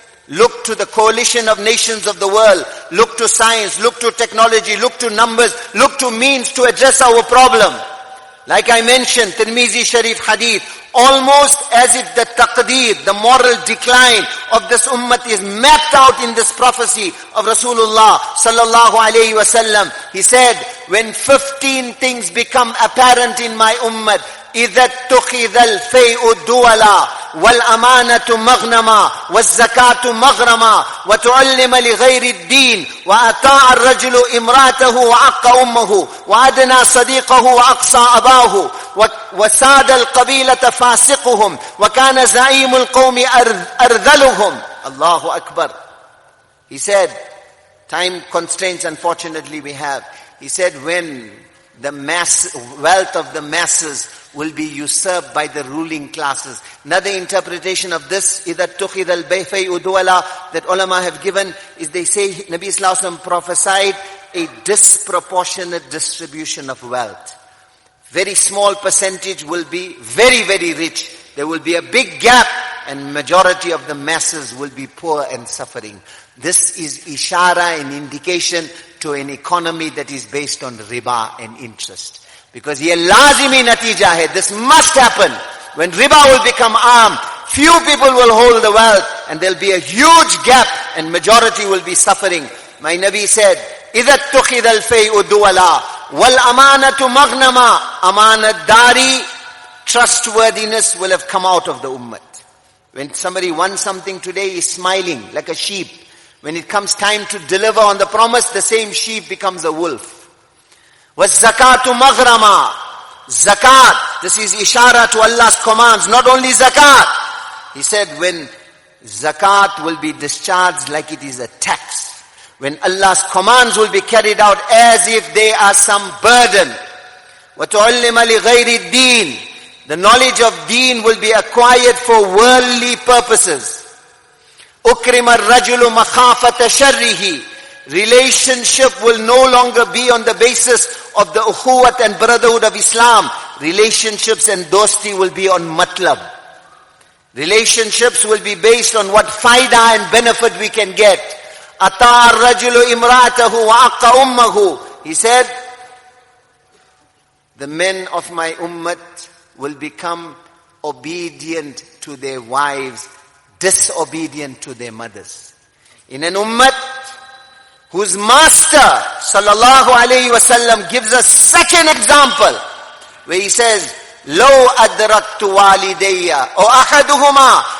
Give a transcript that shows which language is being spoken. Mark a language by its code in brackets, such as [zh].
[en] Look to the coalition of nations of the world. Look to science, look to technology, look to numbers, look to means to address our problem. Like I mentioned, Tirmizi Sharif Hadith, almost as if the taqdeer, the moral decline of this ummah is mapped out in this prophecy of Rasulullah sallallahu alayhi wasallam. He said, when 15 things become apparent in my ummah, [ar] إِذَا اتُّخِذَ الْفَيْءُ دُوَلًا وَالْأَمَانَةُ مَغْنَمًا وَالزَّكَاةُ مَغْرَمًا وَتُعَلِّمَ لِغَيْرِ الدِّينِ وَأَطَاعَ الرَّجُلُ إِمْرَأَتَهُ وَعَقَّ أُمَّهُ وَأَدْنَى صَدِيقَهُ وَأَقْصَى أَبَاهُ وَسَادَ الْقَبِيلَةَ فَاسِقُهُمْ وَكَانَ زَعِيمُ الْقَوْمِ أَرْذَلُهُمْ. Allahu Akbar. [en] He said, time constraints unfortunately we have. He said, when the wealth of the masses will be usurped by the ruling classes. Another interpretation of this, [ar] إِذَا اتُّخِذَ الْبَيْفَيْءُ دُوَلًا, [en] that ulama have given, is they say Nabi Sallallahu Alaihi Wasallam prophesied a disproportionate distribution of wealth. Very small percentage will be very, very rich. There will be a big gap, and majority of the masses will be poor and suffering. This is ishara and indication to an economy that is based on riba and interest. Because [ur] ye lazimi natija hai, [en] this must happen. When riba will become arm, few people will hold the wealth, and there'll be a huge gap, and majority will be suffering. My Nabi said, [ar] إِذَا اتُّخِذَ الْفَيْءُ دُوَلًا وَالْأَمَانَةُ مَغْنَمًا. [en] Amanatdari, trustworthiness will have come out of the ummah. When somebody wants something today, he's smiling like a sheep. When it comes time to deliver on the promise, the same sheep becomes a wolf. [ar] وَالزَّكَاةُ مَغْرَمًا. [en] Zakat, this is ishara to Allah's commands, not only zakat. He said, when zakat will be discharged like it is a tax. When Allah's commands will be carried out as if they are some burden. [ar] وَتُعَلِّمَ لِغَيْرِ الدِّينِ. [en] The knowledge of deen will be acquired for worldly purposes. [ar] أُكْرِمَ الرَّجُلُ مَخَافَةَ شَرِّهِ. [en] Relationship will no longer be on the basis of the ukhuwat and brotherhood of Islam. Relationships and dosti will be on matlab. Relationships will be based on what faida and benefit we can get. [ar] أَطَاعَ الرَّجُلُ إِمْرَأَتَهُ وَعَقَّ أُمَّهُ. [en] He said, the men of my ummah will become obedient to their wives, disobedient to their mothers. In an ummah whose master sallallahu alayhi wasallam gives us such an example, where he says, [ar] لَوْ أَدْرَكْتُ وَالِدَيَّ أَوْ أَحَدُهُمَا.